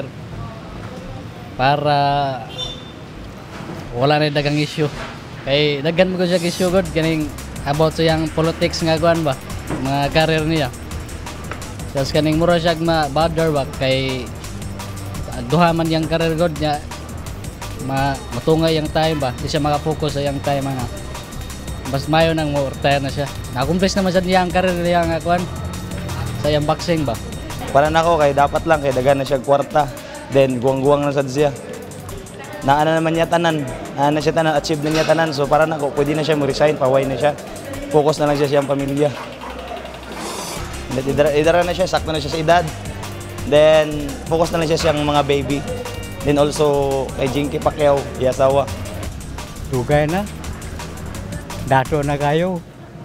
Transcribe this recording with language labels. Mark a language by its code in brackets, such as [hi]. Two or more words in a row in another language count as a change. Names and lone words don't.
[ceb] Para wala na dagang issue. Kay daghan mo gud siya issue gud kaning about sa yang politics nga kuan ba, mga career niya. Tapos kaning mura siya ma-bother ba kay duha man yang career gud niya matungay yung time ba, di siya makapokus sa yung time ana. Mas mayo nang mo-retire na siya. Nakumplis naman siya niyang career niya nga kuan sa yung boxing ba. Para nako kay dapat lang kay daghan na siya kwarta. Then guwang-guwang na sad siya. Naana naman niya tanan. Na siya tanan, achieve na niya tanan. So para nako pwede na siya mo-resign, paway na siya. Focus na lang siya sa iyang pamilya. Idara na siya, sakto na siya sa edad. Then focus na lang siya sa iyang mga baby. Then also kay Jingo Pacquiao, asawa. Dugay na. Dato na kayo.